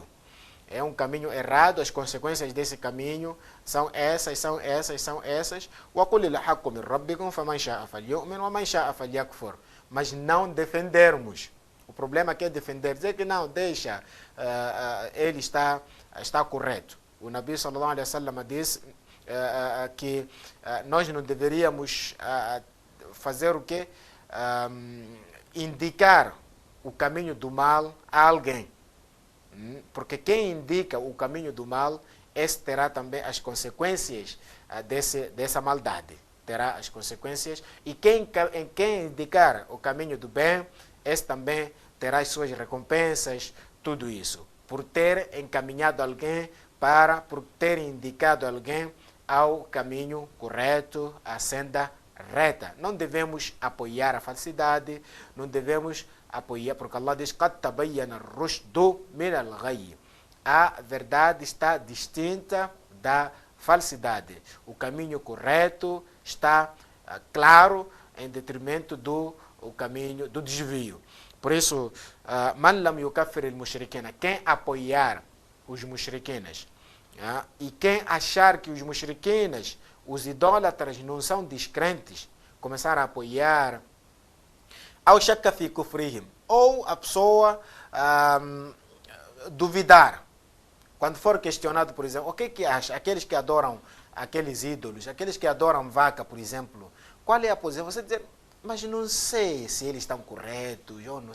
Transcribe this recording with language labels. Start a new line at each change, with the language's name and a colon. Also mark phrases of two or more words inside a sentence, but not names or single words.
Portuguese: É um caminho errado, as consequências desse caminho são essas, são essas, são essas. Mas não defendermos. O problema aqui é defender, dizer que não, deixa, ele está correto. O Nabi
Arabic: صلى الله عليه وسلم
Portuguese: disse que nós não deveríamos fazer o quê? Indicar o caminho do mal a alguém. Porque quem indica o caminho do mal, esse terá também as consequências dessa maldade. Terá as consequências. E quem indicar o caminho do bem, esse também terá as suas recompensas, tudo isso. Por ter encaminhado alguém por ter indicado alguém ao caminho correto, à senda reta. Não devemos apoiar a falsidade, não devemos apoiar, porque Allah diz:
Arabic: قَدْ تَبَيَّنَ الرُّشْدُ مِنَ الْغَيِّ.
Portuguese: A verdade está distinta da falsidade. O caminho correto está claro em detrimento do caminho do desvio. Por isso,
Arabic: من لم يكفر المشركين,
Portuguese: quem apoiar os mushrikinas, e quem achar que os mushrikinas, os idólatras, não são descrentes, começar a apoiar,
Arabic: أو شك في كفرهم,
Portuguese: ou a pessoa duvidar, quando for questionado, por exemplo, o que acha? Aqueles que adoram aqueles ídolos, aqueles que adoram vaca, por exemplo, qual é a posição? Você dizer, mas não sei se eles estão corretos, eu não sei.